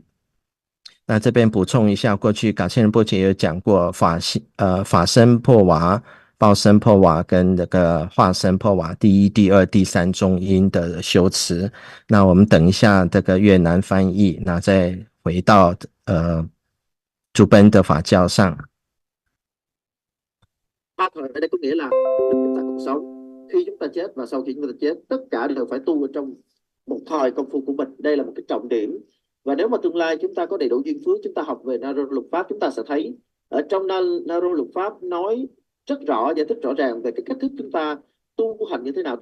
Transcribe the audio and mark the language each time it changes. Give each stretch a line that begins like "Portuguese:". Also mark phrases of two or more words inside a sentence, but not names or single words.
Chinese: 那这边补充一下，过去感谢仁波切有讲过法身破瓦、报身破瓦跟这个化身破瓦第一、第二、第三中阴的修持。那我们等一下这个越南翻译，那再回到竹奔的法教上。
Vietnamese: Ba thời ở đây có nghĩa là chúng ta còn sống, khi chúng ta chết và sau khi chúng ta chết, tất cả đều phải tu ở trong một thời công phu của mình. Đây là một cái trọng điểm. Và nếu mà tương lai chúng ta có đầy đủ duyên phước, chúng ta học về Naro luật pháp, chúng ta sẽ thấy ở trong Naro luật pháp nói rất rõ, giải thích rõ ràng về cái cách thức chúng ta tu hành như thế nào.